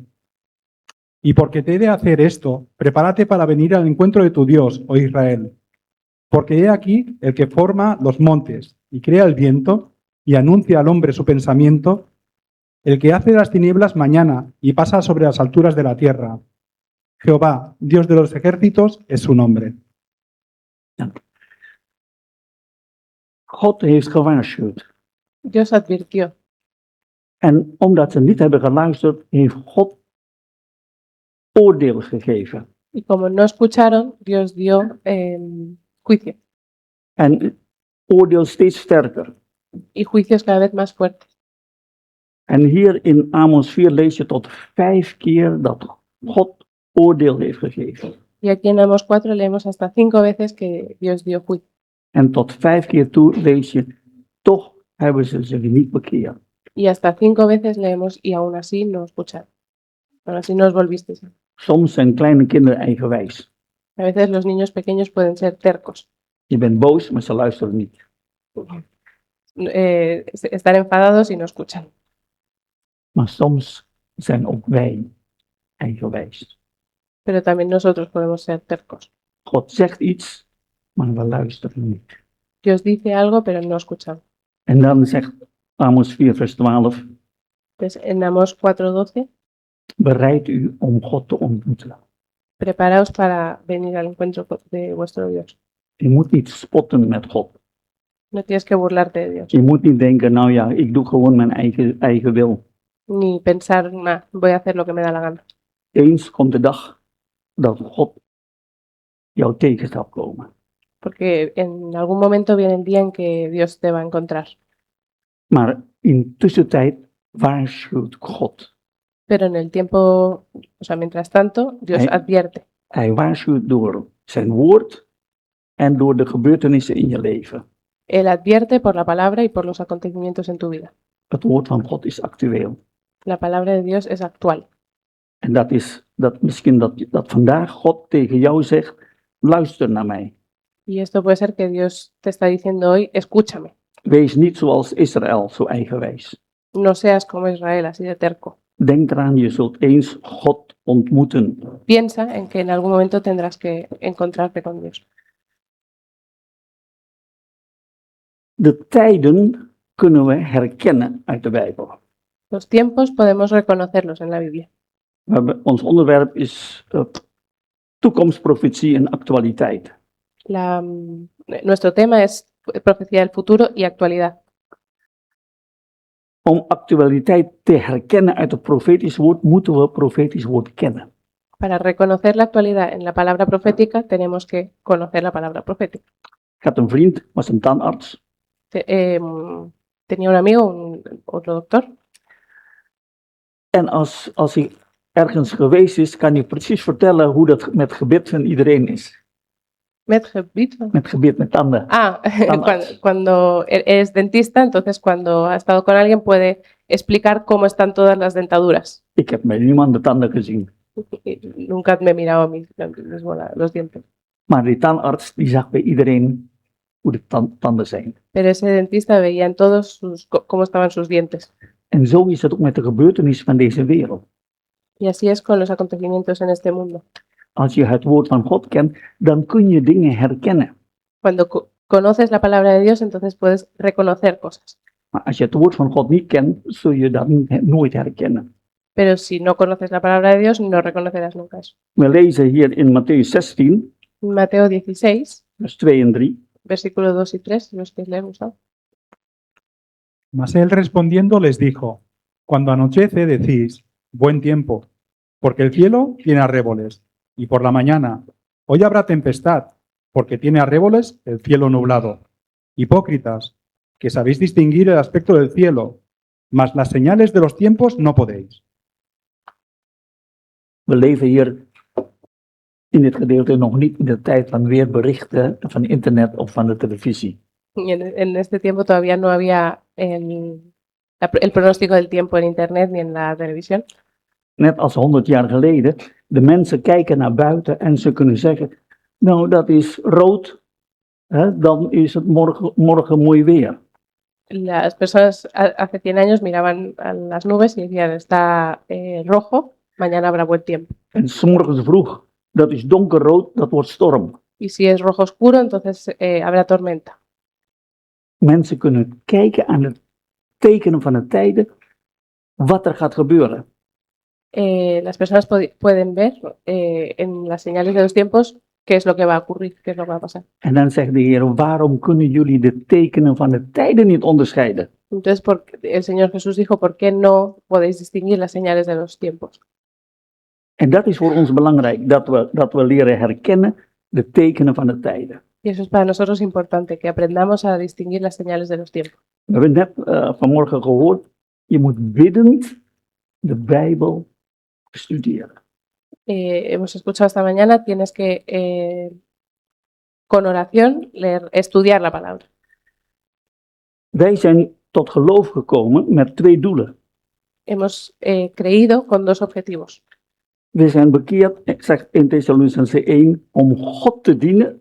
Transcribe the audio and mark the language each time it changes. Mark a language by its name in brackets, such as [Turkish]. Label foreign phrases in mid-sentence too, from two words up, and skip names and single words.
[Spanish] Y porque te he de hacer esto, prepárate para venir al encuentro de tu Dios, oh Israel. Porque he aquí el que forma los montes y crea el viento y anuncia al hombre su pensamiento, el que hace las tinieblas mañana y pasa sobre las alturas de la tierra. Jehová, Dios de los ejércitos, es su nombre. [Dutch] God heeft gewaarschuwd. [Spanish] Dios advirtió. [Dutch] En omdat ze niet hebben geluisterd, heeft God oordeel gegeven. [Spanish] Y como no escucharon, Dios dio juicio. [Dutch] En oordeel steeds sterker. [Spanish] Y juicios cada vez más fuertes. [Dutch] En hier in Amos 4 lees je tot 5 keer dat God oordeel heeft gegeven. [Spanish] Y aquí en Amos 4 leemos hasta 5 veces que Dios dio juicio. [Dutch] En tot 5 keer toe lees je, toch hebben ze zich niet bekeerd. [Spanish] Y hasta 5 veces leemos y aún así no escucharon. Aún así no os volvisteis. [Dutch] Soms zijn kleine kinderen eigenwijs. [Spanish] A veces los niños pequeños pueden ser tercos. [Dutch] Je bent boos, maar ze luisteren niet. [Spanish] Estar enfadados y no escuchan. [Dutch] Maar soms zijn ook wij eigenwijs. [Spanish] Pero también nosotros podemos ser tercos. [Dutch] God zegt iets, maar we luisteren niet. [Spanish] Dios dice algo, pero no escuchamos. [Dutch] En dan zegt Amos 4 vers 12, [Spanish] Pues en Amos 4:12, [Dutch] bereid u om God te ontmoeten. [Spanish] preparaos para venir al encuentro de vuestro Dios. [Dutch] Je moet niet spotten met God. [Spanish] No tienes que burlarte de Dios, [Dutch] Je moet niet denken, nou ja, ik doe gewoon mijn eigen wil. [Spanish] ni pensar, "Nah, voy a hacer lo que me da la gana". [Dutch] Eens komt de dag dat God jou tegen zal komen. [Spanish] Porque en algún momento viene el día en que Dios te va a encontrar. [Dutch] Maar in tussentijd waarschuwt God. [Spanish] Pero en el tiempo, o sea, mientras tanto, Dios Hey. advierte. [Dutch] Hij waarschuwt door zijn woord en door de gebeurtenissen in je leven. [Spanish] Él advierte por la palabra y por los acontecimientos en tu vida. [Dutch] Het woord van God is actueel. [Spanish] La palabra de Dios es actual. [Dutch] En dat is misschien dat vandaag God tegen jou zegt, luister naar mij. [Spanish] Y esto puede ser que Dios te está diciendo hoy, escúchame. [Dutch] Wees niet zoals Israël, zo eigenwijs. [Spanish] No seas como Israel, así de terco. [Dutch] Denk eraan, je zult eens God ontmoeten. [Spanish] Piensa en que en algún momento tendrás que encontrarte con Dios. [Dutch] De tijden kunnen we herkennen uit de Bijbel. [Spanish] Los tiempos podemos reconocerlos en la Biblia. [Dutch] Ons onderwerp is toekomstprofetie en actualiteit. [Spanish] Nuestro tema es profecía del futuro y actualidad. [Dutch] Om actualiteit te herkennen uit het profetisch woord, moeten we profetisch woord kennen. [Spanish] Para reconocer la actualidad en la palabra profética, tenemos que conocer la palabra profética. [Dutch] Ik had een vriend, was een tandarts. [Spanish] Tenía un amigo, otro doctor, [Dutch] En als hij ergens geweest is, kan hij precies vertellen hoe dat met gebit van iedereen is. met gebit. Met gebit, met tanden. Ah, Tandarts. [Spanish] cuando es dentista, entonces cuando ha estado con alguien puede explicar cómo están todas las dentaduras. [Dutch] Ik heb bij niemand de tanden gezien. [Spanish] Nunca me he mirado los dientes. [Dutch] Maar die tandarts die zag bij iedereen hoe de tanden zijn. [Spanish] Pero ese dentista veía en todos cómo estaban sus dientes. [Dutch] En zo is het ook met de gebeurtenissen van deze wereld. [Spanish] Y así es con los acontecimientos en este mundo. [Dutch] Als je het woord van God kent, dan kun je dingen herkennen. [Spanish] Cuando conoces la palabra de Dios, entonces puedes reconocer cosas. [Dutch] Maar als je het woord van God niet kent, zul je dat nooit herkennen. [Spanish] Pero si no conoces la palabra de Dios, no reconocerás nunca eso. [Dutch] We lezen hier in Mattheüs 16, [Spanish] Mateo 16, [Dutch] vers 2 en 3. [Spanish] versículos 2 y 3, si los queréis leer, Gustavo. Mas él respondiendo les dijo, cuando anochece decís, buen tiempo, porque el cielo tiene arréboles, y por la mañana, hoy habrá tempestad, porque tiene arréboles el cielo nublado. Hipócritas, que sabéis distinguir el aspecto del cielo, mas las señales de los tiempos no podéis. [Dutch] We leven hier in dit gedeelte nog niet in de tijd van weerberichten, van internet of van de televisie. [Spanish] Y en este tiempo todavía no había el pronóstico del tiempo en internet ni en la televisión. [Dutch] Net als 100 jaar geleden, de mensen kijken naar buiten en ze kunnen zeggen, nou dat is rood, hè, dan is het morgen mooi weer. [Spanish] Las personas hace 100 años miraban a las nubes y decían, está rojo, mañana habrá buen tiempo. [Dutch] En 's morgens vroeg, dat is donkerrood, dat wordt storm. [Spanish] Y si es rojo oscuro, entonces habrá tormenta. [Dutch] Mensen kunnen kijken aan de tekenen van de tijden, wat er gaat gebeuren. [Spanish] Las personas pueden ver en las señales de los tiempos qué es lo que va a ocurrir, qué es lo que va a pasar. [Dutch] En dan zegt de Heer, waarom kunnen jullie de tekenen van de tijden niet onderscheiden? [Spanish] Entonces el Señor Jesús dijo, ¿por qué no podéis distinguir las señales de los tiempos? [Dutch] En dat is voor ons belangrijk, dat we leren herkennen de tekenen van de tijden. [Spanish] Y eso es para nosotros importante, que aprendamos a distinguir las señales de los tiempos. [Dutch] We hebben net vanmorgen gehoord, je moet biddend de Bijbel studeren. [Spanish] Hemos escuchado esta mañana, tienes que con oración estudiar la palabra. [Dutch] Wij zijn tot geloof gekomen met 2 doelen. [Spanish] Hemos creído con 2 objetivos. [Dutch] We zijn bekeerd, zegt in Thessalonicense 1, om God te dienen